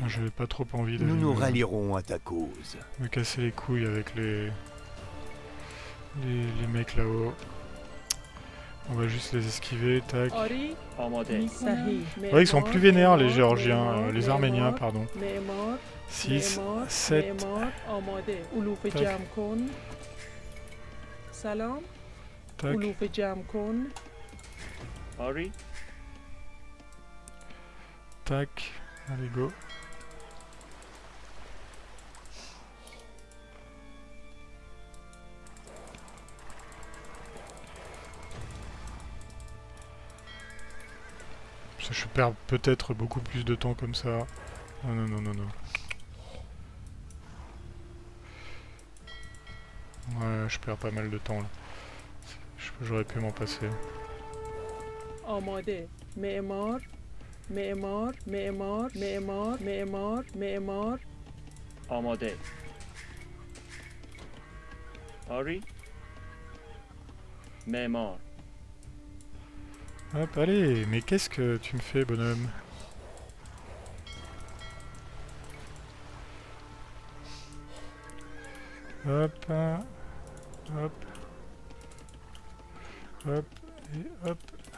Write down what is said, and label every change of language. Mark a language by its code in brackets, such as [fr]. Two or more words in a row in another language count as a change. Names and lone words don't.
[fr] J'avais pas trop envie de Nous nous rallierons à ta cause. me casser les couilles avec les mecs là-haut. On va juste les esquiver, tac. [fa] آری آماده. صحیح [fr] Ouais, ils sont plus vénères les Géorgiens, [fa] معمار، [fr] les Arméniens, [fa] معمار، [fr] pardon. [fa] معمار 6, معمار 7, معمار آماده علوف تاک. جمع کن سلام [fr] tac, [fa] علوف جمع کن آری. [fr] tac. Allez, go. Je perds peut-être beaucoup plus de temps comme ça. Non, non, non, non, non. Ouais, je perds pas mal de temps là. J'aurais pu m'en passer. [fa] آماده معمار معمار معمار معمار معمار معمار آماده. آری. معمار. [fr] Hop, allez, mais qu'est-ce que tu me fais, bonhomme? Hop, hop, hop, et hop.